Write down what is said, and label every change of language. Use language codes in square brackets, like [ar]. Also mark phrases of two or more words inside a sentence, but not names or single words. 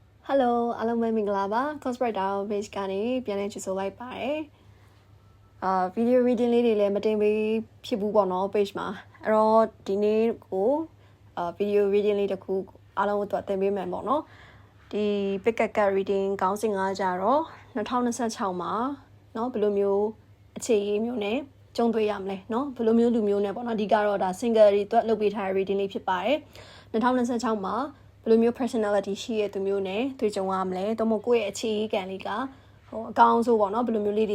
[my] Hello အားလုံးပဲမင်္ဂလာပါ Cosbrighter page ကနေပြန်လည်ကြိုဆိုလိုက်ပါတယ် [en] video reading [my] လေးတွေလည်းမတင်ပေးဖြစ်ဘူးပေါ့နော် page မှာအဲ့တော့ဒီနေ့ကို [en] video reading [my] လေးတစ်ခုအားလုံးအတွက်တင်ပေးမယ်ပေါ့နော်ဒီ [en] pick up reading [my] ခေါင်းစဉ်ကကြတော့2026မှာเนาะဘယ်လိုမျိုးအခြေအရေးမျိုးနဲ့ကြုံတွေ့ရမလဲ เนาะဘယ်လိုမျိုးလူမျိုးနဲ့ပေါ့နော်ဒီကတော့ဒါ single တွေအတွက်လုပ်ပေးထားတဲ့ reading လေးဖြစ်ပါတယ်2026မှာဘယ်လိုမျိုး personality ရှိရဲ့သူမျိုးနဲ့တွေ့ကြုံရမလဲတော့မဟုတ်ကိုယ့်ရဲ့အခြေအကန်လေးကအကောင်းဆုံးပေါ့နော်ဘယ်လိုမျိုးလေးတွေ